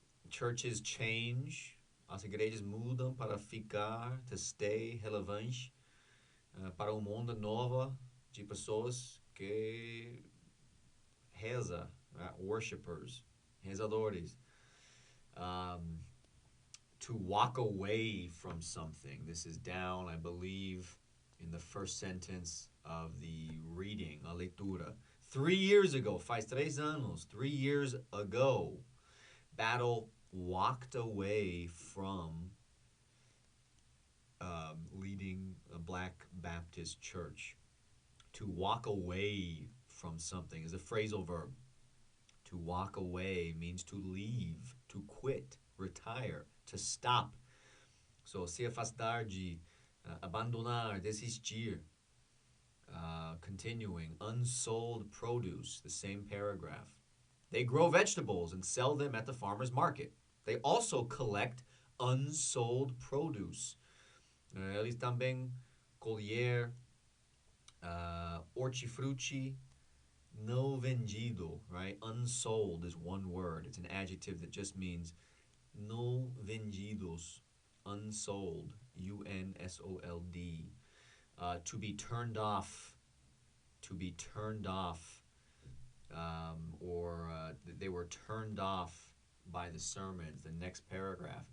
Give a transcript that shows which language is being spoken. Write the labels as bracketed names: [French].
[English] Churches change, [Portuguese] as igrejas mudam para ficar, [English] to stay [Portuguese] relevante, para uma onda nova de pessoas que reza, worshipers, rezadores. [English] To walk away from something. This is down, I believe, in the first sentence of the reading, [Portuguese] a leitura. [English] 3 years ago, [Portuguese] faz 3 anos, [English] 3 years ago, Battle walked away from leading a Black Baptist church. To walk away from something is a phrasal verb. To walk away means to leave, to quit, retire, to stop. [Portuguese] So, se afastar de, abandonar, desistir. [English] Continuing, unsold produce, the same paragraph. They grow vegetables and sell them at the farmer's market. They also collect unsold produce. [Portuguese] Eles também colher hortifruti no vendido, right? [English] Unsold is one word. It's an adjective that just means [Portuguese] no vendidos, [English] unsold, U-N-S-O-L-D. To be turned off, to be turned off, or they were turned off by the sermons. The next paragraph.